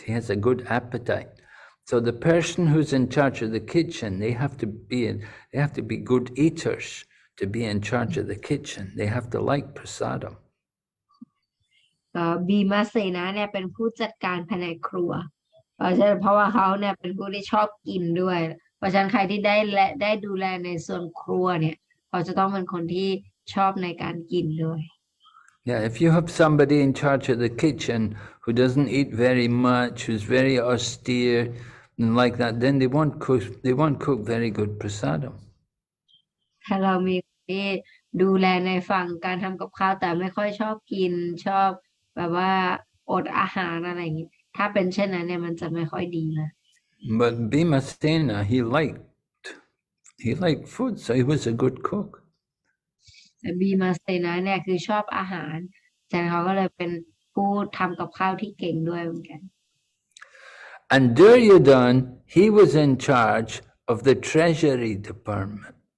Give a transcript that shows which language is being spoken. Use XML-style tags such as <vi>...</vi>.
<en>He has a good appetite. So the person who's in charge of the kitchen, they have to be good eaters to be in charge of the kitchen. They have to like prasadam.</en> <th>บีมาเสนาเนี่ยเป็นผู้จัดการแผนกครัวเพราะว่าเขาเนี่ยเป็นผู้ที่ชอบกินด้วยเพราะฉะนั้นใครที่ได้ดูแลในส่วนครัวเนี่ยเขาจะต้องเป็นคนที่ชอบในการกินด้วย</th> <en>Yeah, if you have somebody in charge of the kitchen who doesn't eat very much, who's very austere and like that, then they won't cook very good prasadam.</en> <th>ถ้าเรามีคนที่ดูแลในฝั่งการทำกับข้าวแต่ไม่ค่อยชอบกินชอบแบบว่าอดอาหารอะไรอย่างนี้ถ้าเป็นเช่นนั้นเนี่ยมันจะไม่ค่อยดีนะ</th> <en>But Bhimasena, he liked food, so he was a good cook.</en> <th>แต่บีมาเสนาเนี่ยคือชอบอาหารฉะนั้นเขาก็เลยเป็นผู้ทำกับข้าวที่เก่งด้วยเหมือนกัน</th> <en>And Duryodhana, he was in charge of the treasury department.</en>